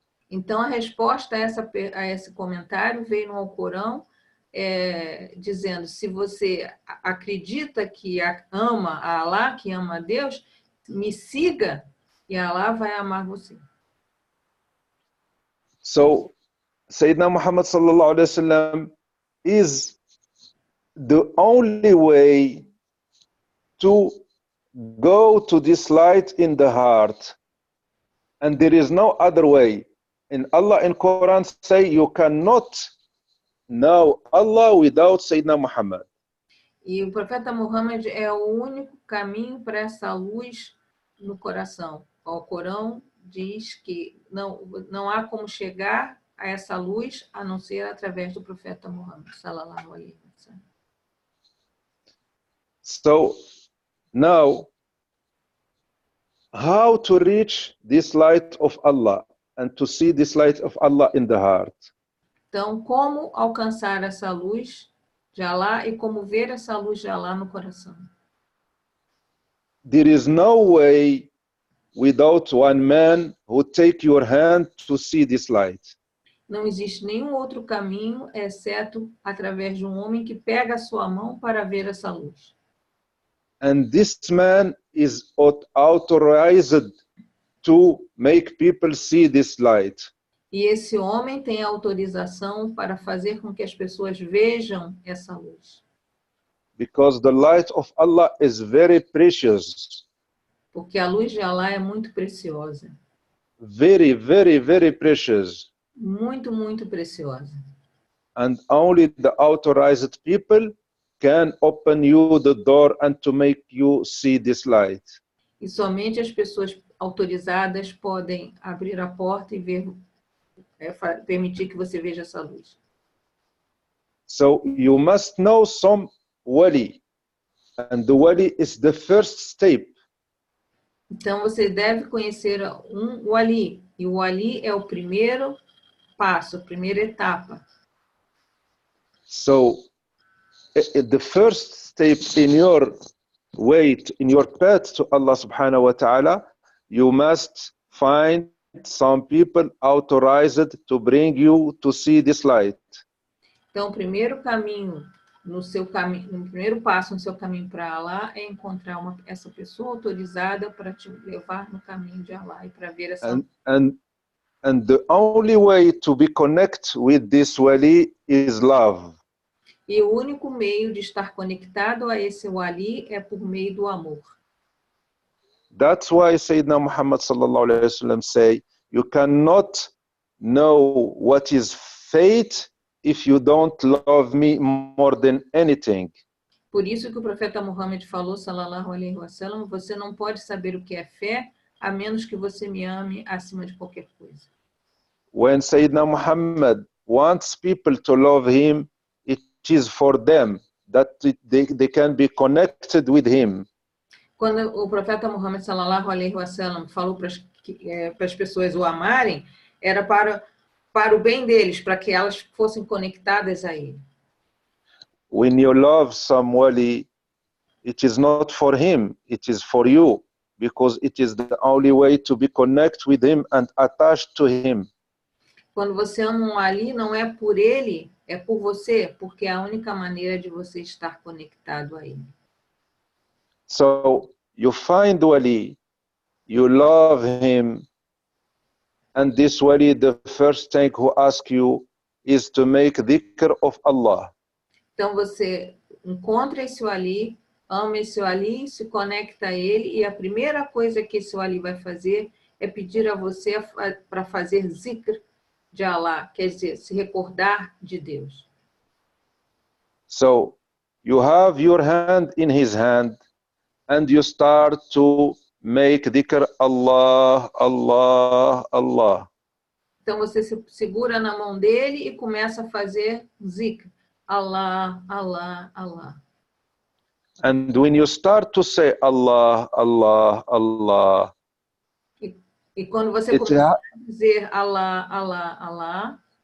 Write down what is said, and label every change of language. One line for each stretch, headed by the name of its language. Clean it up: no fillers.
Portuguese: Então a resposta a esse comentário veio no Alcorão, dizendo: se você acredita que ama a Allah, que ama a Deus, me siga e Allah vai amar você.
English: So Sayyidina Muhammad sallallahu alaihi wasallam is the only way to go to this light in the heart, and there is no other way. In Allah in Quran say you cannot know Allah without Sayyidina Muhammad.
Portuguese: E o profeta Muhammad é o único caminho para essa luz no coração. O Corão diz que não há como chegar a essa luz a não ser através do profeta Muhammad sallallahu alaihi wasallam.
English: So now, how to reach this light of Allah and to see this light of Allah in the heart?
Portuguese: Então, como alcançar essa luz de Allah e como ver essa luz de Allah no coração?
English: There is no way without one man who take your hand to see this light.
Portuguese: Não existe nenhum outro caminho, exceto através de um homem que pega a sua mão para ver essa luz.
English: And this man is authorized to make people see this light.
Portuguese: E esse homem tem autorização para fazer com que as pessoas vejam essa luz.
English: Because the light of Allah is very precious.
Portuguese: Porque a luz de Allah é muito preciosa.
English: Very, very, very precious.
Portuguese: Muito, muito preciosa.
English: And only the authorized people can open you the door and to make you see this light.
Portuguese: E somente as pessoas autorizadas podem abrir a porta e ver, permitir que você veja essa luz.
English: So you must know some wali, and the wali is the first step.
Portuguese: Então você deve conhecer um wali, e o wali é o primeiro passo, a primeira etapa.
English: So the first step in your way, in your path to Allah subhanahu wa ta'ala, you must find some people authorized to bring you to see this light.
Portuguese: Então, o primeiro caminho, no primeiro passo no seu caminho para Allah é encontrar essa pessoa autorizada para te levar no caminho de Allah e para ver essa.
English: And the only way to be connected with this wali is love.
Portuguese: E o único meio de estar conectado a esse wali é por meio do amor.
English: That's why Sayyidina Muhammad sallallahu alaihi wasallam say, you cannot know what is fate if you don't love me more than anything.
Portuguese: Por isso que o profeta Muhammad falou, sallallahu alaihi wasallam, você não pode saber o que é fé a menos que você me ame acima de qualquer coisa.
English: When Sayyidina Muhammad wants people to love him, it is for them that they can be connected with him.
Portuguese: Quando o profeta Muhammad sallallahu alaihi wasallam falou para as pessoas o amarem, era para o bem deles, para que elas fossem conectadas a ele.
English: When you love somebody, it is not for him, it is for you, because it is the only way to be connected with him and attached to him.
Portuguese: Quando você ama um wali, não é por ele, é por você, porque é a única maneira de você estar conectado a ele.
English: So you find wali, you love him, and this wali, the first thing who asks you is to make dhikr of Allah.
Portuguese: Então você encontra esse wali, ama esse wali, se conecta a ele, e a primeira coisa que esse wali vai fazer é pedir a você para fazer zikr de Allah, quer dizer, se recordar de Deus.
English: So you have your hand in his hand and you start to make dhikr Allah, Allah, Allah.
Portuguese: Então você se segura na mão dele e começa a fazer zikr.
Arabic: Allah, Allah, Allah.
English: And when you start to say Allah, Allah, Allah,
Portuguese: e quando você começa a dizer Allah, Allah, Allah,